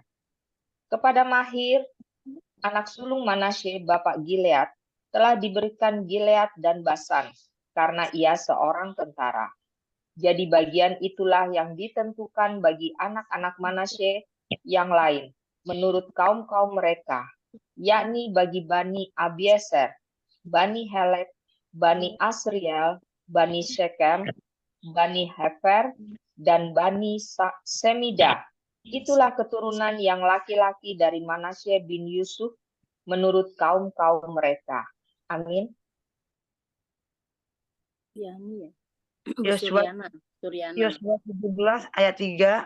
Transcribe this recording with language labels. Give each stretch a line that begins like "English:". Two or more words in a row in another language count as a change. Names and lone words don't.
Indonesian: Kepada Mahir, anak sulung Manasye, bapak Gilead, telah diberikan Gilead dan Basan, karena ia seorang tentara. Jadi bagian itulah yang ditentukan bagi anak-anak Manasye yang lain, menurut kaum-kaum mereka, yakni bagi Bani Abieser, Bani Helek, Bani Asriel, Bani Shekem, Bani Hefer, dan Bani Semida. Itulah keturunan yang laki-laki dari Manasye bin Yusuf menurut kaum-kaum mereka. Amin. Ya, ya. Yosua 17 ayat 3.